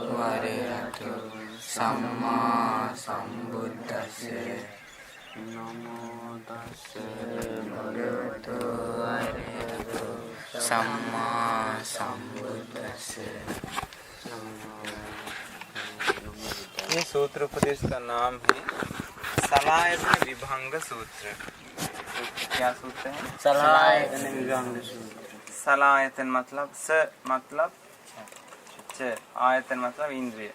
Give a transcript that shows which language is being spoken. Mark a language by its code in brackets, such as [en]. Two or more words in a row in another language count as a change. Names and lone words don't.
[pi] अरहतो सम्मा सम्बुद्धस्से नमो तस्से भगवतो अरहतो सम्मा सम्बुद्धस्से। [hi] ये सूत्र उपदेश का नाम है सलायतन विभंग सूत्र। क्या सूत्र है? सलायतन विभंग सूत्र। सलायतन मतलब स मतलब च, आयतन मतलब इंद्रिय।